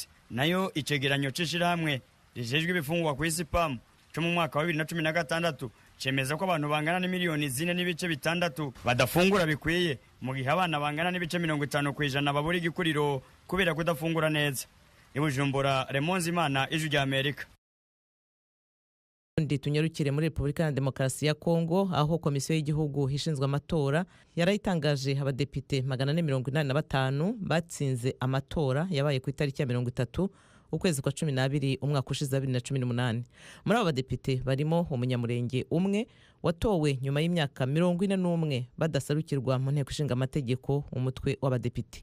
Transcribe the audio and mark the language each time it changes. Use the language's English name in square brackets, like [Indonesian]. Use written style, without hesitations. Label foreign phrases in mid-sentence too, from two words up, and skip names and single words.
[Rundi] Nayo icegeranyo c'ishirahamwe rijejwe ibifungwa kw'isi PAM cyo mu mwaka wa 2016 cemeza ko abantu bangana n'imiliyoni 4.6 badafungura bikwiye mu gihe abana bangana n'ibice 50% babura igikuriro kubera kudafungura neza. Ibujumbura, Raymond Zimana, Ijwi rya Amerika. Ndi tunyarukire muri Republika ya Demokarasi ya Kongo aho komisiyo y'igihugu ishinzwe amatora yarayitangaje abadepite 485 batsinze amatora yabaye ku itariki ya 30 ukwezi kwa 12 umwaka ushize 2018. Muri abo badepite barimo umunyamurenge umwe watowe nyuma y'imyaka 41 badasarukirwa mu nteko ishinga amategeko umutwe w'abadepite.